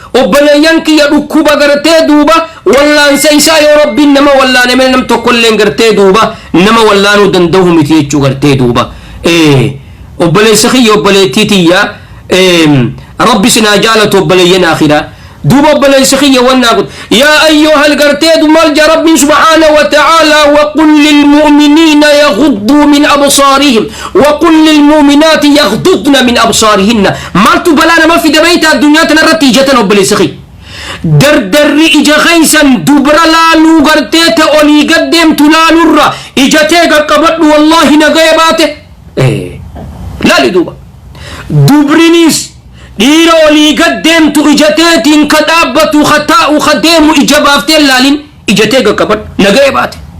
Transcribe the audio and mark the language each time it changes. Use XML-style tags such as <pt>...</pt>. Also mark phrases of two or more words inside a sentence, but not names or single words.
<om>Obboleeyyan kiyya dhukkuba gartee duuba wallaansa isaa yoo Rabbiin nama wallaane malee nam tokkolleen gartee duuba nama wallaanuu danda'u miti jechuu gartee duuba. Eh, obboleessa kiyya obboleettii tiyya, eem, Rabbi sinaa jaalatu obboleeyyan akhiraa. Duuba obboleessa kiyya wannaa kun, yaa ayyuhal gartee du maal jaa Rabbiin</om> <ar>سبحانه وتعالى, "وقل للمؤمنين يغضوا من أبصارهم، وقل للمؤمنات يغضضن من أبصارهن."</ar> <om>Maaltu balaa nama fida beeyta addunyaa tana irratti ijatan obboleessa kiyya? Dardarri ija keeysan dubra laaluu gartee ta olii gad deemtu laalurra ija tee qaqqabadhu wallaahi nagaya baate. Eh, laali duuba. Dubrinis dhiira olii gad deemtu ija teetiin ka dhaabbatu, ka taa'u, ka deemu ija baaftee laalin ija tee qaqqabadhu nagaya baate.</om>